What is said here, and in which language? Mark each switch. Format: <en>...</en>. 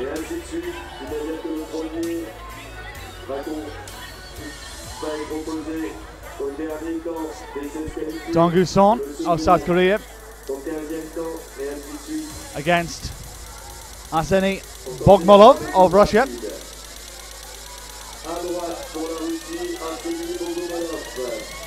<fr>Et ainsi de suite, c'est-à-dire que le premier va être proposé au dernier temps des 16 qualifiés.</fr> <en>Dong-Guson of South Korea</en> <fr>Au 15e temps, et ainsi de suite.</fr> <en>against Arseny Bogomolov of Russia.</en> <fr>À droite pour la Russie, Arseny Bogomolov.</fr>